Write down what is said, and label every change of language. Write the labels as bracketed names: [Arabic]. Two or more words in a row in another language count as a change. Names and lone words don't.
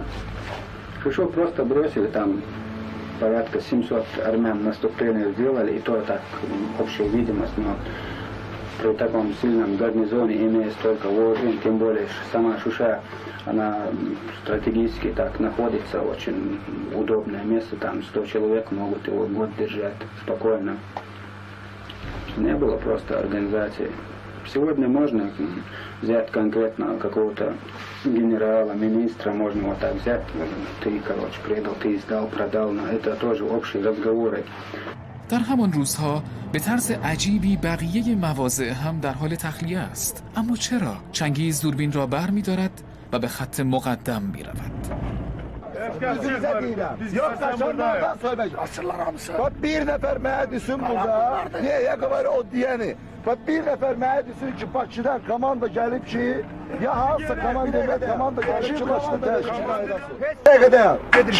[Russian] Шушу просто бросили, там порядка 700 армян наступление сделали, и то так общая видимость, но при таком сильном гарнизоне, имея столько вооружений, тем более сама Шуша, она стратегически так находится, очень удобное место, там 100 человек могут его год держать спокойно. Не было просто организации. Сегодня можно взять конкретно какого-то генерала, министра, можно вот так взять, ты, короче, предал, ты сдал, продал, но это тоже общие разговоры. [Persian] در همان روزها به طرز عجیبی بقیه مواضع هم در حال تخلیه است. اما چرا؟ چنگیز دوربین را بر می دارد و به خط مقدم می رود. [Azerbaijani] Bir nefer mənə desin burada, niyə qədər o deyəni? Bir nefer mənə desin ki, Bakıdan komanda gəlib ki, ya hansısa komanda gəlib ki, Bakıda təşkil.